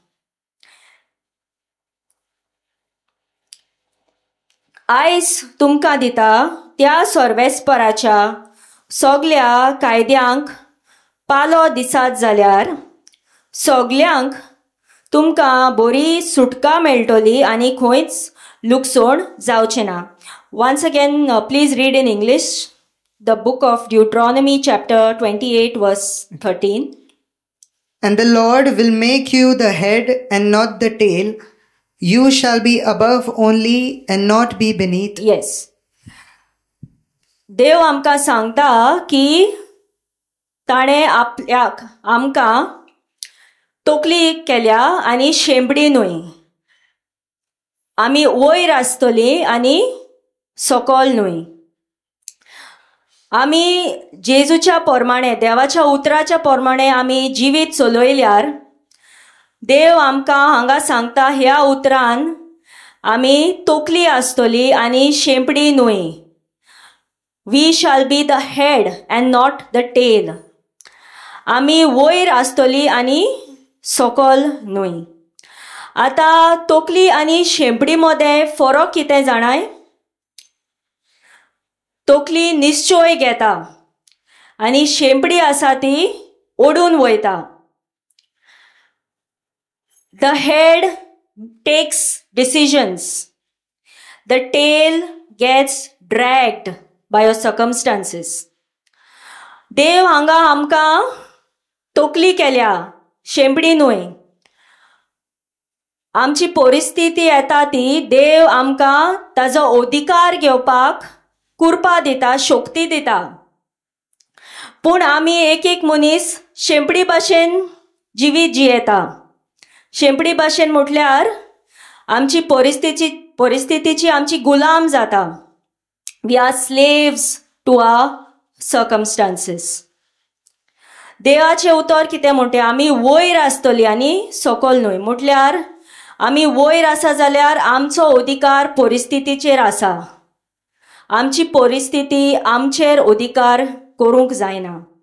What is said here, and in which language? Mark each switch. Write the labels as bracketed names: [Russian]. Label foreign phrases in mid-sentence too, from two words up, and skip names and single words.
[Konkani] आयज तुमकां दिता त्या सर्वेस्पराच्या सगळ्या कायद्यांक पालो दिसात जाल्यार सगळ्यांक तुमकां बरी सुटका मेळटली आनी खंयच लुकसोड जावचें ना. [English] Once again, please read in English the book of Deuteronomy chapter 28 verse 13. And the Lord will make you the head and not the tail. You shall be above only and not be beneath. Yes. [Konkani] देव आमकां सांगता की ताणें आपल्याक आमकां तोकली केल्या आनी शेंबडी न्हय. आमी वयर आसतली आनी सकयल न्हय. आमी जेजूच्या प्रमाणे देवाच्या उतराच्या प्रमाणे आमी जिवीत चलयल्यार देव आमकां हांगा सांगता ह्या उतरान आमी तोकली आसतली आनी शेंपडी न्हय. [English] We shall be the head and not the tail. [Konkani] आमी वयर आसतली आनी सकयल न्हय. आतां तोकली आनी शेंपडी मदें फरक कितें जाणाय? तोकली निश्चय घेता आनी शेंपडी आसा ती ओडून वयता. [English] The head takes decisions. The tail gets dragged by your circumstances. [Konkani] देव हांगा आमकां तोकली केल्या, शेंपडी न्हय. आमची परिस्थिती येता ती देव आमकां ताजो अधिकार घेवपाक कुरपा दिता, शक्ती दिता. पूण आमी एक मनीस शेंपडी भाशेन जिवीत जियेता. शेंपडी भाशेन म्हटल्यार आमची परिस्थितीची आमची गुलाम जाता. [English] We are slaves to our circumstances. [Konkani] देवाचें उतर कितें म्हणटा? आमी वयर आसतली आनी सकयल न्हय. म्हटल्यार आमी वयर आसा जाल्यार आमचो अधिकार परिस्थितीचेर आसा. आमची परिस्थिती आमचेर अधिकार करूंक जायना.